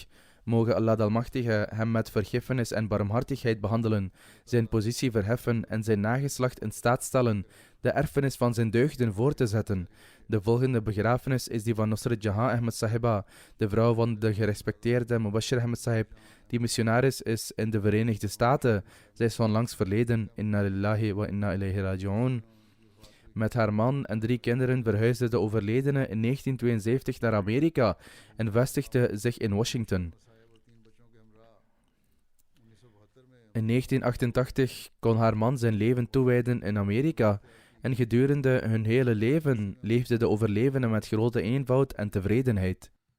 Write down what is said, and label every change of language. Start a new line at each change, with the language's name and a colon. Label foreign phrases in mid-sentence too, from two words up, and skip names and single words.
Dutch: Mogen Allah de Almachtige hem met vergiffenis en barmhartigheid behandelen, zijn positie verheffen en zijn nageslacht in staat stellen de erfenis van zijn deugden voor te zetten. De volgende begrafenis is die van Nusrat Jahan Ahmed Sahiba, de vrouw van de gerespecteerde Mubashir Ahmed Sahib, die missionaris is in de Verenigde Staten. Zij is onlangs verleden.
Arabic: إنا لله وإنا إليه راجعون.
Dutch: Met haar man en 3 kinderen verhuisde de overledene in 1972 naar Amerika en vestigde zich in Washington. In 1988 kon haar man zijn leven toewijden in Amerika en gedurende hun hele leven leefde de overlevende met grote eenvoud en tevredenheid.